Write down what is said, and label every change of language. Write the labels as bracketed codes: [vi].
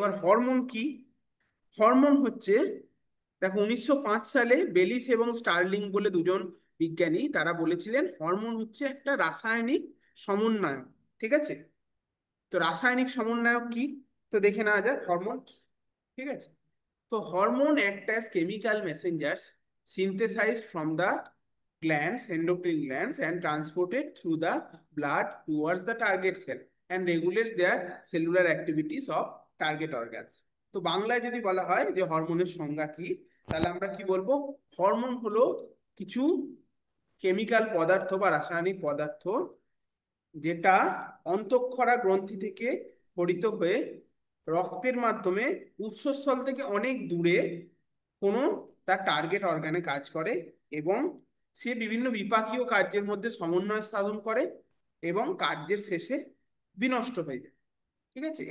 [bn] এবার হরমোন কি, হরমোন হচ্ছে, দেখো 1905 সালে বেলিস এবং স্টার্লিং বলে দুজন বিজ্ঞানী তারা বলেছিলেন হরমোন হচ্ছে একটা রাসায়নিক সমন্বয়ক, ঠিক আছে। তো রাসায়নিক সমন্বয়ক কি, তো দেখে নেওয়া যাক হরমোন কি, ঠিক আছে। [en] তো hormone act as chemical messengers synthesized from the glands, endocrine glands, and transported through the blood towards the target cell and regulates their cellular activities of target organs. [bn] তো বাংলায় যদি বলা হয় যে হরমোনের সংজ্ঞা কি, তাহলে আমরা কি বলবো, হরমোন হলো কিছু কেমিক্যাল পদার্থ বা রাসায়নিক পদার্থ যেটা অন্তঃক্ষরা গ্রন্থি থেকে পরিত হয়ে রক্তের মাধ্যমে উৎসস্থল থেকে অনেক দূরে কোনো তার টার্গেট অর্গানে কাজ করে, এবং সে বিভিন্ন বিপাকীয় কার্যের মধ্যে সমন্বয় সাধন করে এবং কার্যের শেষে বিনষ্ট হয়ে যায়, ঠিক আছে।